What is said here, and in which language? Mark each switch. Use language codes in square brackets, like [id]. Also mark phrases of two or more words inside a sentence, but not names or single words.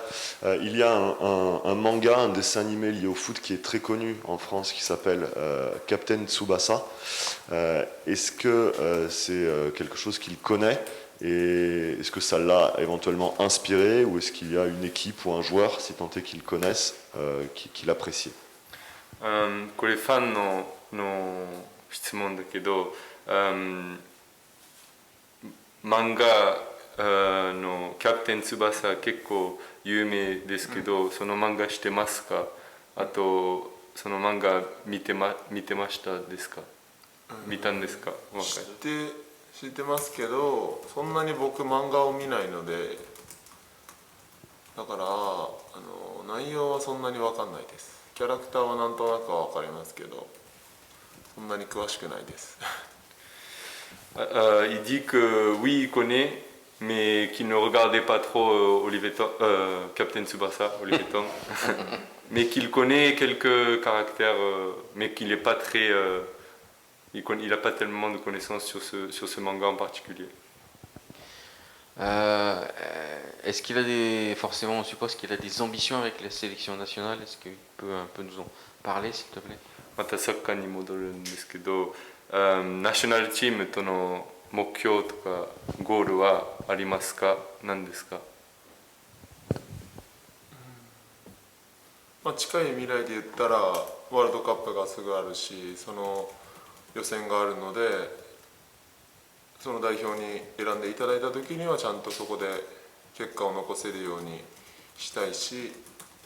[fr] Il y a un manga, un dessin animé lié au foot qui est très connu en France qui s'appelle Captain Tsubasa. Est-ce que c'est quelque chose qu'il connaît et est-ce que ça l'a éventuellement inspiré ou est-ce qu'il y a une équipe ou un joueur, si tant est qu'il connaisse, qui l'apprécie? [ja] これファンの質問だけど、漫画のキャプテン翼結構有名ですけど、その漫画知ってますか？あとその漫画見てましたですか？見たんですか？知ってますけど、そんなに僕漫画を見ないので、だから内容はそんなに分かんないです。キャラクターはなんとなくは分かりますけど、そんなに詳しくないです。 [fr] Il dit que oui, il connaît, mais qu'il ne regardait pas trop Captain Tsubasa, Olivier Tom, mais qu'il connaît quelques caractères, mais qu'il n'est pas très, il n'a pas tellement de connaissances sur ce manga en particulier. Est-ce qu'il a forcément on suppose qu'il a des ambitions avec la sélection nationale? Est-ce qu'il peut un peu nous en parler s'il te plaît? [ja] またサッカーに戻るんですけど、ナショナルチームとの目標とかゴールはありますか？何ですか？近い未来で言ったらワールドカップがすぐあるし、その予選があるので、その代表に選んでいただいた時にはちゃんとそこで結果を残せるようにしたいし、